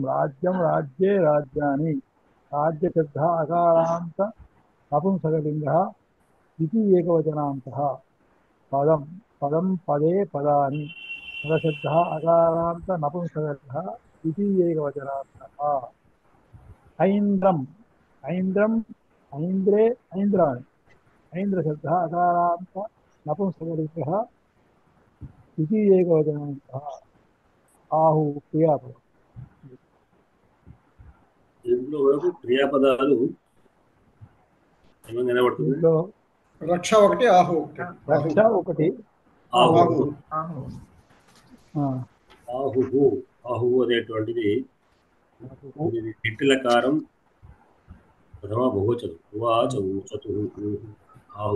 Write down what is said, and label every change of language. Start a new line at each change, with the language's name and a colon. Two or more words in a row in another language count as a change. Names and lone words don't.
Sanskrit: राज्यं राज्ये राज्यानि राज्यशब्दः अकारान्त नपुंसकलिङ्गः द्वितीयैकवचनान्तः पदं पदं पदे पदानि पदशब्दः अकारान्त नपुंसकलिङ्गः द्वितीयैकवचनान्तः ऐन्द्रम् ऐन्द्रम् ऐन्द्रे ऐन्द्राणि ऐन्द्रशब्दः अकारान्त नपुंसकलिङ्गः द्वितीयैकवचनान्तः आहु क्रियापदम्
Telugu: దీంట్లో వరకు క్రియాపదాలు ఏమని నిలబడుతుంది? దీంట్లో రక్ష ఒకటి, ఆహు ఒకటి. రక్ష ఒకటి ఆహు ఆహు ఆహు అనేటువంటిది ఇది టిట్టిలకారం ప్రథమ బహువచనం
Sanskrit: ఉవాచ ఊచతు ఆహు